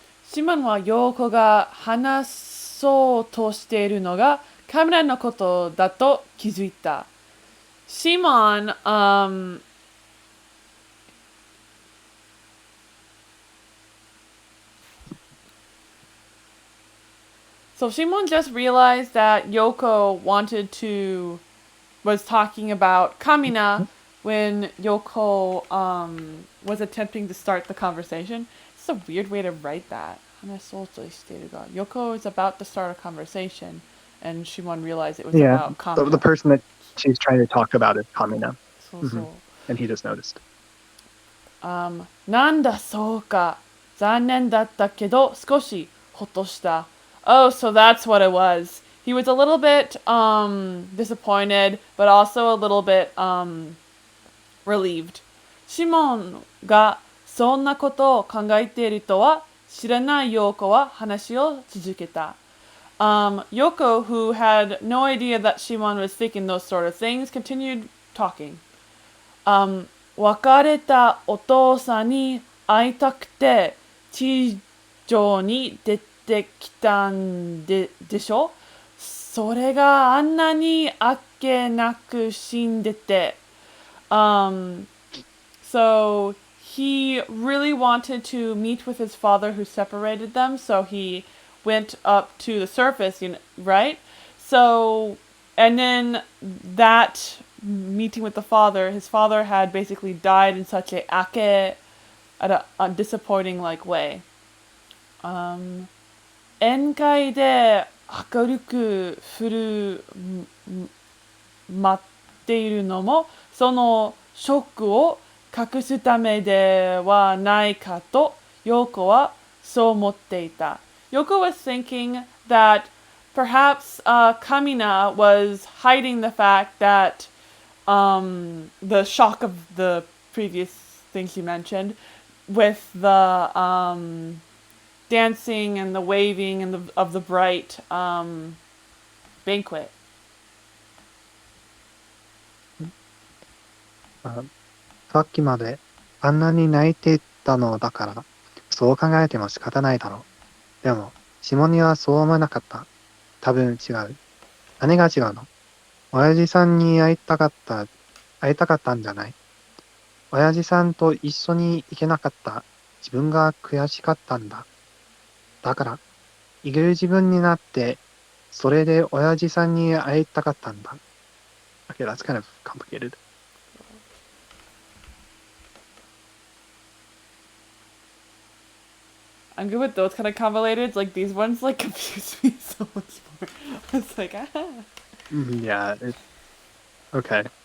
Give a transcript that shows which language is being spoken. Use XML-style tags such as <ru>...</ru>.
<ja>Shimon はヨーコが話そうとしているのがカメラのことだと気づいた。</ja> <en>Shimon, so Shimon just realized that Yoko was talking about Kamina when Yoko was attempting to start the conversation. It's a weird way to write that. Yoko is about to start a conversation, and Shimon realized it was about Kamina. The person that she's trying to talk about is Kamina.</en> <ja>そうそう。</ja> <en>And he just noticed.</en> <ja>なんだそうか。残念だったけど少しほっとした。</ja> <en>Oh, so that's what it was. He was a little bit disappointed, but also a little bit relieved.</en> <ja>シモンがそんなことを考えているとは知らないヨーコは話を続けた。</ja> <en>Yoko, who had no idea that Shimon was thinking those sort of things, continued talking.</en> <ja>別れたお父さんに会いたくて地上に出てきたんでしょ。それがあんなにあっけなく死んでて。</ja> <en>So he really wanted to meet with his father who separated them, so he went up to the surface, right? So, and then that meeting with his father had basically died in such at a disappointing way.</en> <ja>宴会で明るく振る舞っているのもそのショックを隠すためではないかとヨーコはそう思っていた。</ja> <en>Yoko was thinking that perhaps Kamina was hiding the fact that the shock of the previous things she mentioned with the dancing and the waving and of the bright banquet.</en> <ja>さっきまであんなに泣いていたのだから、そう考えても仕方ないだろう。でも、シモニはそう思わなかった。多分違う。何が違うの？親父さんに会いたかったんじゃない？親父さんと一緒に行けなかった自分が悔しかったんだ。だから、いける自分になって、それで親父さんに会いたかったんだ。</ja> <en>Okay, that's kind of complicated. I'm good with those kind of convoluted. Like these ones, confuse me so much more. I was like, ah. Yeah. Okay.</en>